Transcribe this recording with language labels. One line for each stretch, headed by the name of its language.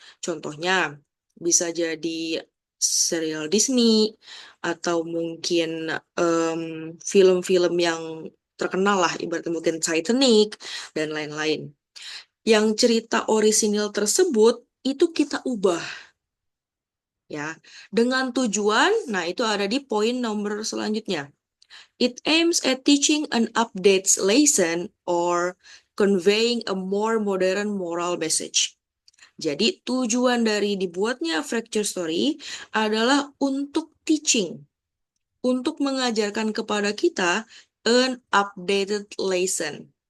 Indonesian: Contohnya, bisa jadi serial Disney atau mungkin film-film yang terkenal lah, ibaratnya mungkin Titanic dan lain-lain. Yang cerita orisinil tersebut itu kita ubah ya dengan tujuan. Nah, itu ada di poin nomor selanjutnya.
English: It aims at teaching an updated lesson or conveying a more modern moral message.
Indonesian: Jadi tujuan dari dibuatnya fracture story adalah untuk teaching, untuk mengajarkan kepada kita
English: an updated lesson.